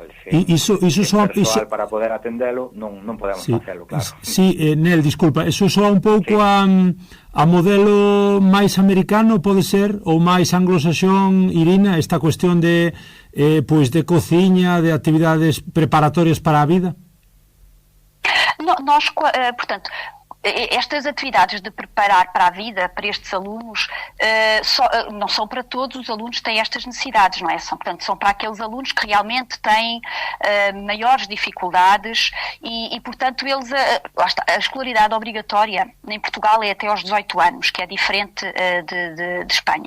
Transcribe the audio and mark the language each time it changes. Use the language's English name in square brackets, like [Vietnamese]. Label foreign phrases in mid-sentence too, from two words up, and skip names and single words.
[Galician] Persoal para poder atendelo, non podemos facelo, claro. Sí, Nel, disculpa, eso soa un pouco a modelo máis americano, pode ser, ou máis anglosaxón, Irina, esta cuestión de cociña, de actividades preparatorias para a vida? [Portuguese] Nós, portanto, estas atividades de preparar para a vida para estes alunos não são para todos os alunos que têm estas necessidades, não é? Portanto, são para aqueles alunos que realmente têm maiores dificuldades e portanto, eles a escolaridade obrigatória em Portugal é até aos 18 anos, que é diferente de Espanha.